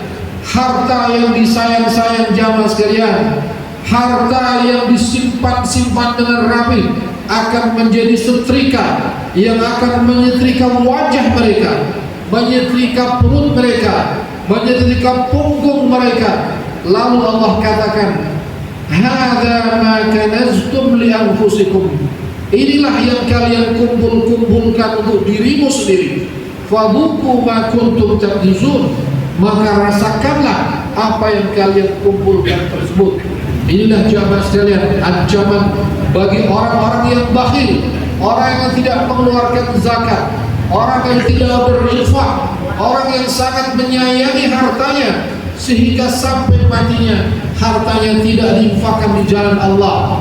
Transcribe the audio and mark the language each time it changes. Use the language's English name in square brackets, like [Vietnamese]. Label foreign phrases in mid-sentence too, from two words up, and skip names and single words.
[Indonesian] Harta yang disayang-sayang jamaah sekalian, harta yang disimpan-simpan dengan rapi, akan menjadi setrika yang akan menyetrika wajah mereka, menyetrika perut mereka, menyetrika punggung mereka. Lalu Allah katakan, [Arabic] هذا ما كنزتم لأنفسكم. [Indonesian] Inilah yang kalian kumpul-kumpulkan untuk dirimu sendiri. [Arabic] فذوقوا ما كنتم تكنزون. [Indonesian] Maka rasakanlah apa yang kalian kumpulkan tersebut. Inilah jamaah sekalian ancaman bagi orang-orang yang bakhil, orang yang tidak mengeluarkan zakat, orang yang tidak berinfak, orang yang sangat menyayangi hartanya sehingga sampai matinya hartanya tidak diinfakkan di jalan Allah.